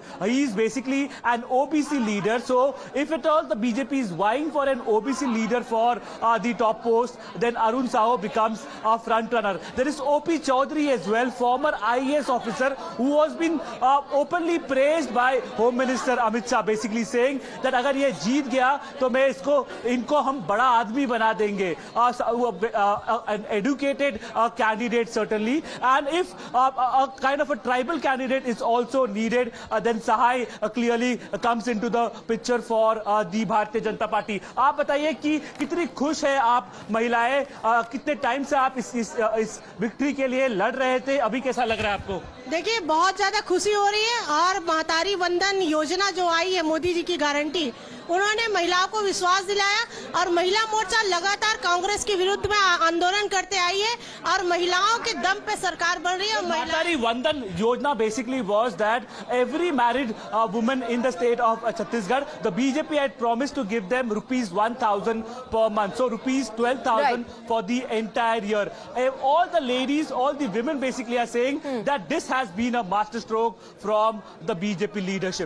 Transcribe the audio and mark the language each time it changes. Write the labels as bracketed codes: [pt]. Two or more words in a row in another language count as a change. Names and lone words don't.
[en] He is basically an OBC leader. So if at all the BJP is vying for an OBC leader for the top post, then Arun Sahu becomes a front runner. There is O.P. Chaudhary as well, former IAS officer who has been openly praised by Home Minister Amit Shah, basically saying that [hi] अगर ये जीत गया तो मैं इनको हम बड़ा आदमी बना देंगे. [en] An educated candidate certainly, and if a kind of a tribal candidate is also needed, then Sahai clearly comes into the picture for the Bharatiya Janata Party. [hi] आप बताइए कि कितनी खुश है आप महिलाएं, कितने टाइम से आप इस विक्ट्री के लिए लड़ रहे थे, अभी कैसा लग रहा है आपको? देखिए, बहुत ज्यादा खुशी हो रही है और महतारी वंदन योजना जो आई है मोदी जी की गारंटी, उन्होंने महिलाओं को विश्वास दिलाया और महिला मोर्चा लगातार कांग्रेस के विरुद्ध में आंदोलन करते आई है और महिलाओं के दम पे सरकार बन रही है। [en] महतारी वंदन योजना basically was that every married woman in the state of Chhattisgarh, the BJP had promised to give them rupees 1,000 per month, so rupees 12,000 for the entire year. All the ladies, all the women basically are saying that this has been a masterstroke from the BJP leadership.